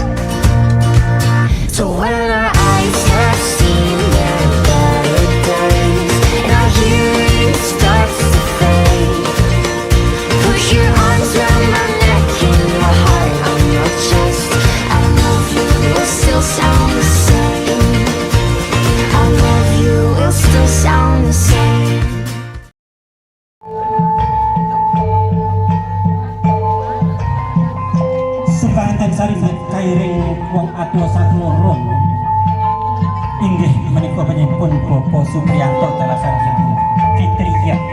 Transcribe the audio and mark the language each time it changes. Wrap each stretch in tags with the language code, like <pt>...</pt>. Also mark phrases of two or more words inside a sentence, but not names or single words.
<en>So when our eyes have seen their better days and our hearing starts to fade, push your arms around my neck and your heart on your chest. I love you will still sound the same. I love you will still sound the same.</en> <jv>Sepanten sari kairing wong atua sakloron inggih menika penyempun Bapak Supriyanto Talasarjana Fitriya.</jv>